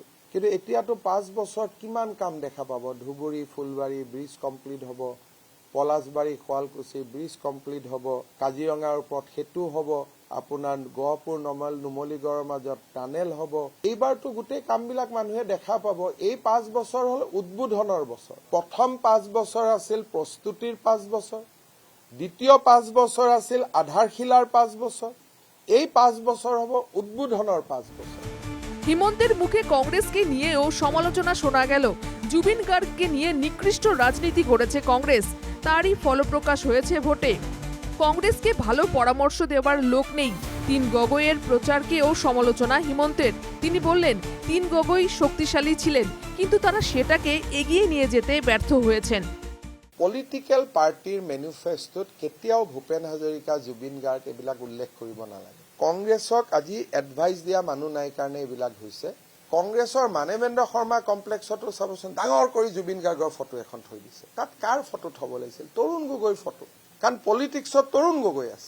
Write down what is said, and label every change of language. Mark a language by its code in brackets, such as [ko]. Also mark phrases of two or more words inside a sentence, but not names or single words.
[as] কিন্তু এতিয়াতো 5 বছৰত কিমান কাম দেখা পাব। ধুবুৰী ফুলবাৰী ব্ৰিজ কমপ্লিট হ'ব, পলাশবাৰী শুৱালকুছি ব্ৰিজ কমপ্লিট হ'ব, কাজিৰঙাৰ ওপৰত সেতু হ'ব, আপোনাৰ গহপুৰ নুমলীগড়ৰ মাজত টানেল হ'ব। এইবাৰতো গোটেই কামবিলাক মানুহে দেখা পাব। এই 5 বছৰ হ'ল উদ্বোধনৰ বছৰ। প্ৰথম 5 বছৰ আছিল প্ৰস্তুতিৰ 5 বছৰ, দ্বিতীয় 5 বছৰ আছিল আধাৰশিলাৰ 5 বছৰ, [bn] এই 5 বছর হব উদ্বোধনের 5 বছর। হিমন্তের মুখে কংগ্রেসকে নিয়েও সমালোচনা শোনা গেল। জুবিন গার্গকে নিয়ে নিকৃষ্ট রাজনীতি করেছে কংগ্রেস, তারই ফলপ্রকাশ হয়েছে ভোটে। কংগ্রেসকে ভালো পরামর্শ দেওয়ার লোক নেই। 3 গগৈয়ের প্রচারকেও সমালোচনা হিমন্তের। তিনি বললেন 3 গগৈ শক্তিশালী ছিলেন, কিন্তু তারা সেটাকে এগিয়ে নিয়ে যেতে ব্যর্থ হয়েছেন। [en] political party [as] ম্যানিফেস্টোত কেতিয়াও ভূপেন হাজৰিকা, জুবিন গাৰ্গ এইবিলাক উল্লেখ কৰিব নালাগে। কংগ্ৰেছক আজি এডভাইস দিয়া মানুহ নাই কাৰণে এইবিলাক হৈছে। কংগ্ৰেছৰ মানৱেন্দ্ৰ শৰ্মা কমপ্লেক্সতো চাবচোন ডাঙৰ কৰি জুবিন গাৰ্গৰ ফটো এখন থৈ দিছে। তাত কাৰ ফটো থব লাগিছিল? তৰুণ গগৈৰ ফটো, কাৰণ পলিটিক্সত তৰুণ গগৈ আছে।